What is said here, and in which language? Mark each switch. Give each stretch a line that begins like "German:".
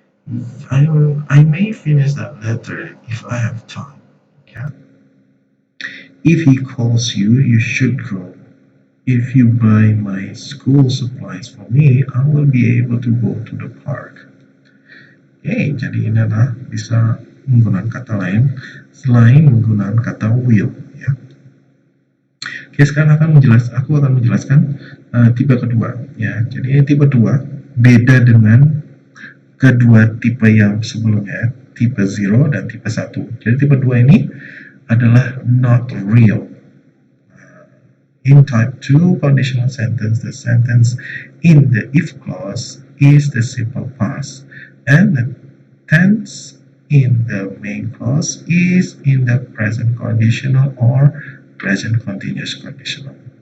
English: I may finish that letter if I have time. Yeah. If he calls you, you should go. If you buy my school supplies for me, I will be able to go to the park.
Indonesian: Oke, jadi ini adalah bisa menggunakan kata lain selain menggunakan kata will. Ya. Oke, sekarang aku akan menjelaskan tipe kedua. Ya, jadi tipe 2 beda dengan kedua tipe yang sebelumnya, tipe 0 dan tipe 1. Jadi tipe 2 ini adalah
English: not real. In type 2 conditional sentence, the sentence in the if clause is the simple past, and the tense in the main clause is in the present conditional or present continuous conditional.